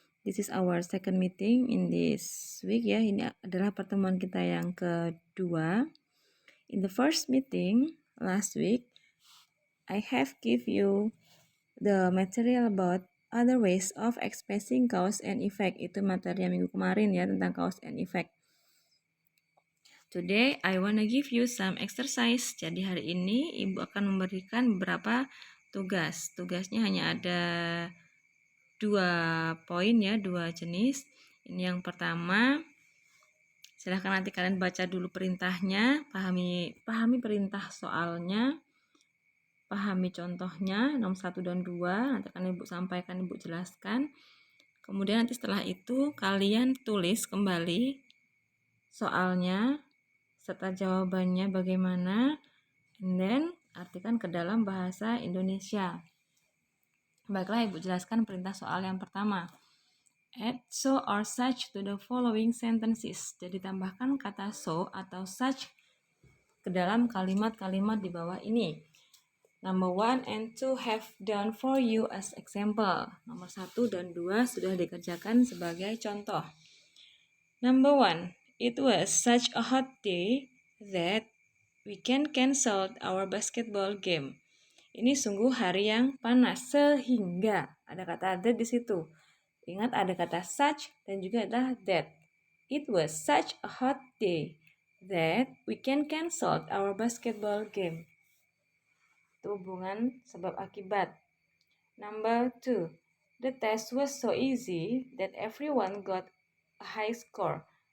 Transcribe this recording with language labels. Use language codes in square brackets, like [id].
[en] This is our second meeting in this week ya. [id] Ini adalah pertemuan kita yang kedua. [en] In the first meeting last week, I have give you the material about other ways of expressing cause and effect. [id] Itu materi yang minggu kemarin ya tentang cause and effect. [en] Today, I wanna give you some exercise. [id] Jadi hari ini Ibu akan memberikan beberapa tugas. Tugasnya hanya ada 2 poin ya, 2 jenis. Ini yang pertama, silahkan nanti kalian baca dulu perintahnya, pahami perintah soalnya, pahami contohnya, nomor 1 dan 2, nanti akan Ibu sampaikan, Ibu jelaskan. Kemudian nanti setelah itu kalian tulis kembali soalnya, serta jawabannya bagaimana, [en] and then [id] artikan ke dalam bahasa Indonesia. Baiklah, Ibu jelaskan perintah soal yang pertama. [en] Add so or such to the following sentences. [id] Jadi tambahkan kata so atau such ke dalam kalimat-kalimat di bawah ini. [en] Number 1 and 2 have done for you as example. [id] Nomor 1 dan 2 sudah dikerjakan sebagai contoh. [en] Number 1. It was such a hot day that we can cancel our basketball game. [id] Ini sungguh hari yang panas sehingga ada kata that di situ. Ingat ada kata such dan juga ada that. [en] It was such a hot day that we can cancel our basketball game. [id] Itu hubungan sebab akibat. Number 2. [en] The test was so easy that everyone got a high score.